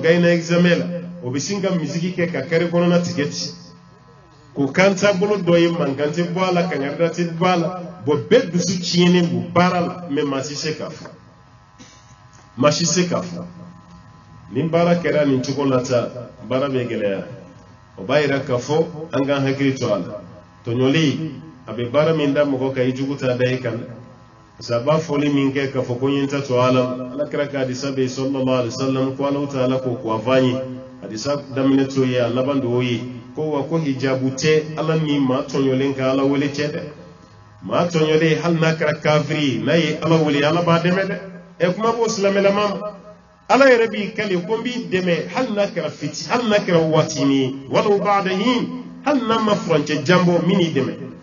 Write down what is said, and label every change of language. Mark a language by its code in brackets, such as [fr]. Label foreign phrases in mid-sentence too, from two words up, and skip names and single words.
[bm] gaɲɛna examen la o bɛ sin ka misiki kɛ ka kari kɔnɔna tigɛ ci k'o kan taabolo dɔ ye mankan tɛ bɔ a la kangarida tɛ bɔ a la bɛɛ dusu tiɲɛnen don baara la mɛ maa si se k'a fɔ maa si se k'a fɔ ni baara kɛra nin cogo la ta baara bɛ gɛlɛya o b'a yira k'a fɔ an k'an hakili to a la tɔɲɔli a bɛ baara min da mɔgɔ kan i jugu t'a da i kan [fr] parce que [bm] a b'a fɔli min kɛ k'a fɔ ko n ye n ta to ala kɛra ka hadisa bɛ yen [ar] صلى الله عليه وسلم [bm] ko [ar] الله تعالى [bm] ko a fɔ an ye hadisa daminɛ t'o ye a laban de y'o ye ko wa ko hijabu tɛ ala ni maa tɔɲɔlen ka ala wele cɛ dɛ maa tɔɲɔlen hali n'a kɛra kafiri n'a ye ala wele ala b'a dɛmɛ dɛ kuma b'o silamɛlama ma ala yɛrɛ b'i kale ko n b'i dɛmɛ hali n'a kɛra fiti hali n'a kɛra waatinin ye [ar] ولو بعد حين [bm] hali n'a ma furancɛ janbɔ min y'i dɛmɛ